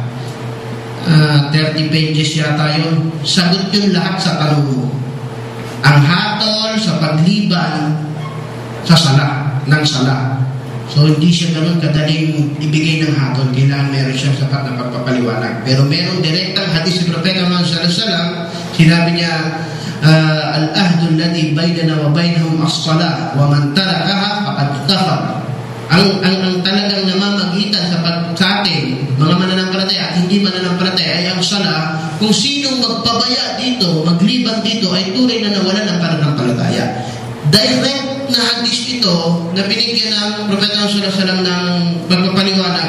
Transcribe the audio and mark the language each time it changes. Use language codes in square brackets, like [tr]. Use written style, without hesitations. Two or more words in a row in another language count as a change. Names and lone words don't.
[tl] 30 pages yata yun. Sagot yun lahat sa tanong mo. Ang hatol sa pagliban sa sala, ng sala. So hindi siya ganun kadaling ibigay ng hatol. Kailangan meron siyang sapat na pagpapaliwanag. Pero meron direktang hadis sa Propeta Muhammad [ar] صلى الله عليه وسلم. [tl] Sinabi niya, [ar] العهد الذي بيننا وبينهم الصلاة ومن تركها فقد كفر. [tl] Ang talagang namamagitan sa atin, mga mananampalataya, at kung sinong magpabaya dito, maglibang dito, ay tunay na nawala ng pananampalataya. Direct na hadis ito na binigyan ng Propeta [ar] صلى الله عليه وسلم [tl] ng pagpapaliwanag.